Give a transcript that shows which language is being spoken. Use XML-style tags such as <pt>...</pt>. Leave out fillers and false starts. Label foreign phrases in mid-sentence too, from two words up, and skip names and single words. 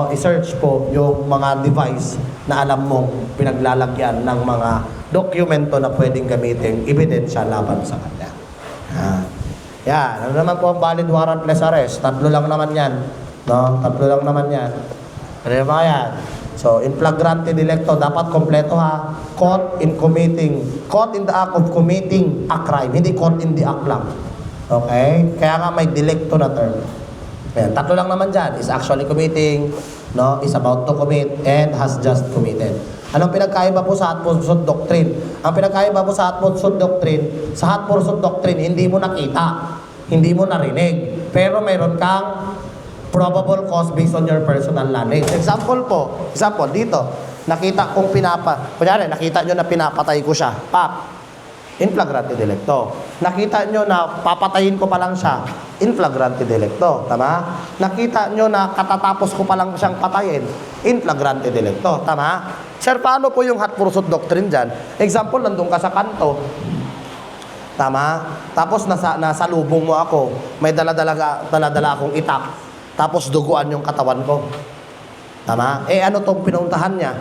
<tl>I-search po yung mga device na alam mong pinaglalagyan ng mga dokumento na pwedeng gamitin ebidensya laban sa kanya. Yan. Ano naman po ang</tl> <en>valid warrantless arrest?</en> <tl>3 lang naman yan. No? 3 lang naman yan. Ano ba yan? So,</tl> <la>in flagrante delicto,</la> <tl>dapat kompleto ha.</tl> <en>Caught in the act of committing a crime.</en> <tl>Hindi</tl> <en>caught in the act</en> <tl>lang. Okay? Kaya nga may delicto na term. Ayan, 3 lang naman dyan.</tl> <en>Is actually committing, no? Is about to commit, and has just committed.</en> <tl>Anong pinagkaiba po sa Hot-Pursuit Doctrine? Ang pinagkaiba po sa Hot-Pursuit Doctrine, sa Hot-Pursuit Doctrine, hindi mo nakita, hindi mo narinig, pero mayroon kang</tl> <en>probable cause based on your personal knowledge.</en> <tl>Example dito, nakita kong kunyari, nakita nyo na pinapatay ko siya, pap,</tl> <la>in flagrante delicto.</la> <tl>Nakita nyo na papatayin ko pa lang siya,</tl> <la>in flagrante delicto.</la> <tl>Tama? Nakita nyo na katatapos ko pa lang siyang patayin,</tl> <la>in flagrante delicto.</la> <tl>Tama? Sir, paano po yung Hot-Pursuit Doctrine dyan? Example, nandun ka sa kanto. Tama? Tapos nasa lubong mo ako, may dala-dala akong itak. Tapos duguan yung katawan ko. Tama? Ano tong pinuntahan niya?</tl>